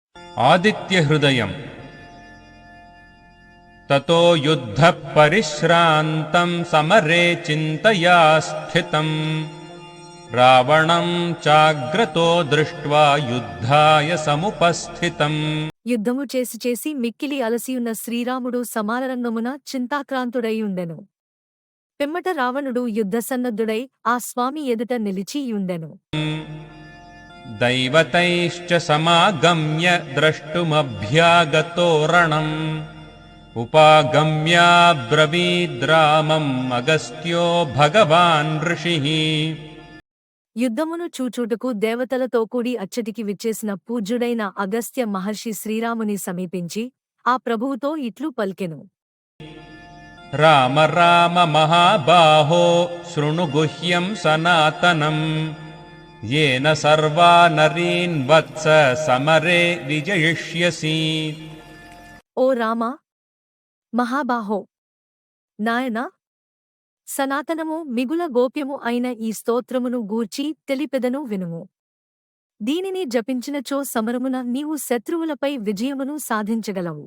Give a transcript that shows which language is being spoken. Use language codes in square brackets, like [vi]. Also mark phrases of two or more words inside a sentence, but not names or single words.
[sa] आदित्यहृदयम्। ततो युद्धः परिश्रान्तं समरे चिन्तया स्थितम् रावणं चाग्रतो दृष्ट्वा युद्धाय समुपस्थितम्। [te] యుద్ధము చేసి చేసి మిక్కిలి అలసియున్న శ్రీరాముడు సమానరంగమున చింతాక్రాంతుడైయుండెను. పిమ్మట రావణుడు యుద్ధసన్నద్ధుడై ఆ స్వామి ఎదుట నిలిచియుండెను. [sa] दैवतैश्च समागम्य द्रष्टुमभ्यागतो रणम् उपागम्याब्रवीद्रामम् अगस्त्यो भगवान् ऋषिः। [te] యుద్ధమును చూచుటకు దేవతలతో కూడి అచ్చటికి విచ్చేసిన పూజ్యుడైన అగస్త్య మహర్షి శ్రీరాముని సమీపించి ఆ ప్రభువుతో ఇట్లు పల్కెను. [sa] राम राम महाबाहो शृणु गुह्यं सनातनं येन सर्वा नरीन् वत्स समरे विजयिष्यसि। [te] ఓ రామ, మహాబాహో, నాయనా, సనాతనము మిగుల గోప్యము అయిన ఈ స్తోత్రమును గూర్చి తెలిపెదను వినుము. దీనిని జపించినచో సమరమున నీవు శత్రువులపై విజయమును సాధించగలవు.